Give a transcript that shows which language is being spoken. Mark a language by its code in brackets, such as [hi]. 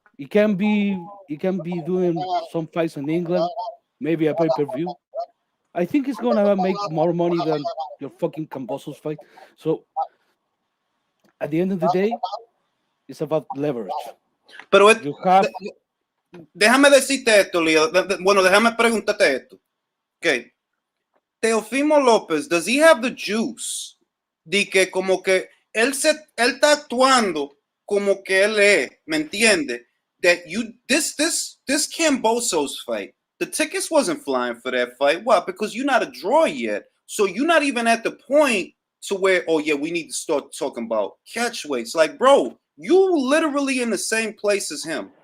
[en] He can be doing some fights in England, maybe a pay-per-view. I think he's gonna make more money than your fucking Cambosos fight. So at the end of the day, it's about leverage. [es] Pero [en] You have [es] déjame decirte esto, Leo. Bueno, déjame preguntarte esto. [en] Okay. Teofimo López, does he have the juice? [es] De que como que él está actuando como que él es, ¿me entiende? [en] That you this Cambosos fight, the tickets wasn't flying for that fight. Why? Because you're not a draw yet. So you're not even at the point to where, oh yeah, we need to start talking about catch weights. Like, bro, you literally in the same place as him.